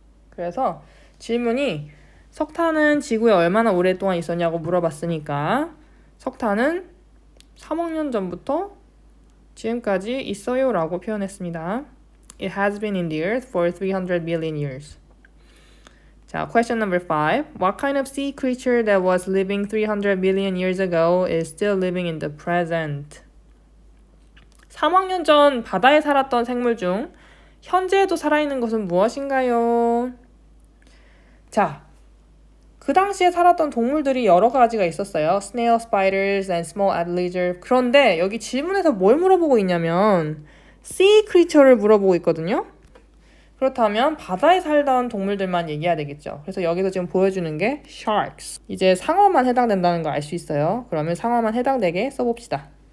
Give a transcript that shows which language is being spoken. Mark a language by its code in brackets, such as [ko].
[ko] 그래서 질문이 석탄은 지구에 얼마나 오랫동안 있었냐고 물어봤으니까 석탄은 3억 년 전부터 지금까지 있어요 라고 표현했습니다. [en] It has been in the earth for 300 billion years. 자, question number 5. What kind of sea creature that was living 300 billion years ago is still living in the present? [ko] 3억 년 전 바다에 살았던 생물 중 현재에도 살아있는 것은 무엇인가요? 자, 그 당시에 살았던 동물들이 여러 가지가 있었어요. [en] Snail, spiders, and small lizards. [ko] 그런데 여기 질문에서 뭘 물어보고 있냐면 sea creature를 물어보고 있거든요. 그렇다면 바다에 살던 동물들만 얘기해야 되겠죠. 그래서 여기서 지금 보여주는 게 sharks. 이제 상어만 해당된다는 거 알 수 있어요. 그러면 상어만 해당되게 써봅시다.